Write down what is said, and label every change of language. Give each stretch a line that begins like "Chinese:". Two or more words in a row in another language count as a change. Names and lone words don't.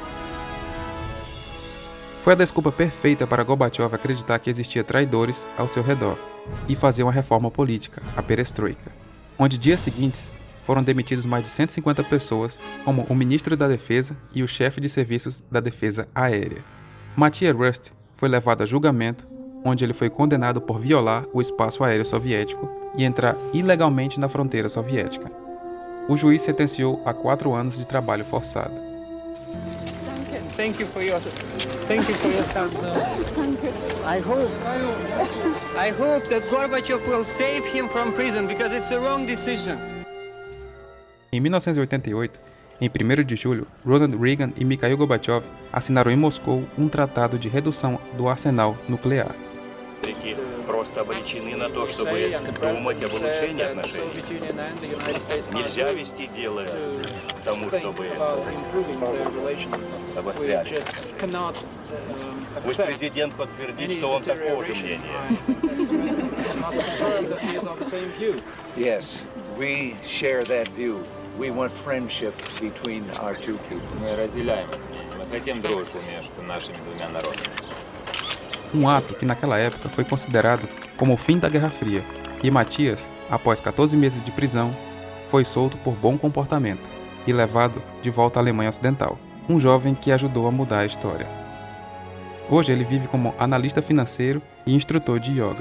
Portuguese: Foi a desculpa perfeita para Gorbachev acreditar que existia traidores ao seu redor e fazer uma reforma política, a perestroika, onde dias seguintes foram demitidos mais de 150 pessoas, como o ministro da Defesa e o chefe de serviços da Defesa Aérea. Matia Rust foi levado a julgamento, onde ele foi condenado por violar o espaço aéreo soviético e entrar ilegalmente na fronteira soviética. O juiz sentenciou a 4 anos de trabalho forçado.
English: Thank you for your help. I hope that Gorbachev will save him from prison because it's the wrong decision.
Portuguese: Em 1988, em 1º de julho, Ronald Reagan e Mikhail Gorbachev assinaram em Moscou um tratado de redução do arsenal nuclear.
Russian: Просто обречены на то, чтобы думать об улучшении отношений. Нельзя вести дело к тому, чтобы обострять. Пусть президент подтвердит, что он такого же мнения.
English: Yes, we share that view. We want friendship between our two peoples.
Russian: Мы разделяем мнение. Мы хотим дружбу между нашими двумя народами.
Portuguese: Um ato que naquela época foi considerado como o fim da Guerra Fria, e Matias, após 14 meses de prisão, foi solto por bom comportamento e levado de volta à Alemanha Ocidental, um jovem que ajudou a mudar a história. Hoje ele vive como analista financeiro e instrutor de yoga.